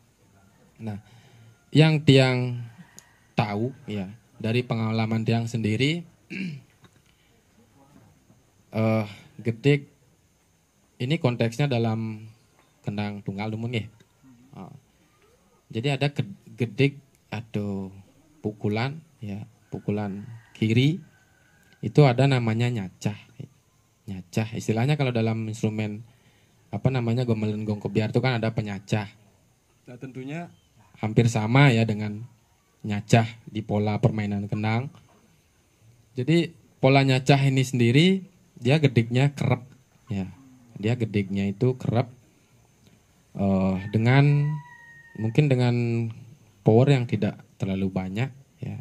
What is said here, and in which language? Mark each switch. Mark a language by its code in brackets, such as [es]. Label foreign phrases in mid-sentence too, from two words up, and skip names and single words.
[id] Nah, yang tiang tahu ya dari pengalaman tiang sendiri, gedik ini konteksnya dalam kenang tunggal Dumun ya. Jadi ada gedik atau pukulan ya, pukulan kiri. Itu ada namanya nyacah. Nyacah istilahnya kalau dalam instrumen gamelan gong kebiar itu kan ada penyacah. Nah, tentunya hampir sama ya dengan nyacah di pola permainan kenang. Jadi pola nyacah ini sendiri dia gediknya kerep ya. Dia gediknya itu kerep dengan mungkin dengan power yang tidak terlalu banyak ya.